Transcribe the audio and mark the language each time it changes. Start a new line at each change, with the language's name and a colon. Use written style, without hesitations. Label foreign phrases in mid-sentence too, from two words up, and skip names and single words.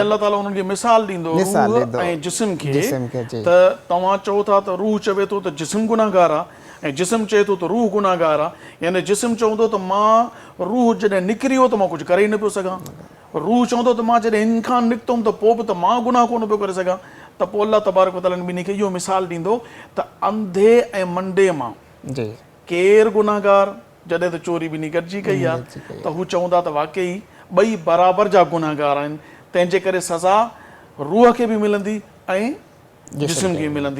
Sindhi: अल्लाह ताला उन्हनि खे मिसाल ॾींदो रूह ऐं जिस्म खे त तव्हां चओ था त रूह चवे थो त जिस्म गुनाहगार आहे ऐं जिस्म चए थो त रूह गुनाहगार आहे, यानी जिस्म चवंदो त मां रूह जॾहिं निकिरी वियो त मां कुझु करे ई न पियो सघां, रूह चवंदो त मां जॾहिं हिन खां निकितुमि त पोइ बि त मां गुनाह कोन पियो करे सघां। त पोइ
Arabic: الله تبارك وتعالى
Sindhi: ॿिन्ही खे इहो मिसाल ॾींदो त अंधे ऐं मंडे मां केरु गुनाहगार, जॾहिं त चोरी ॿिन्ही गॾिजी कई आहे त हू चवंदा त वाक़ई ॿई बराबरि जा गुनाहगार आहिनि, तंहिंजे करे सज़ा रूह खे बि मिलंदी ऐं जिस्म खे मिलंदी।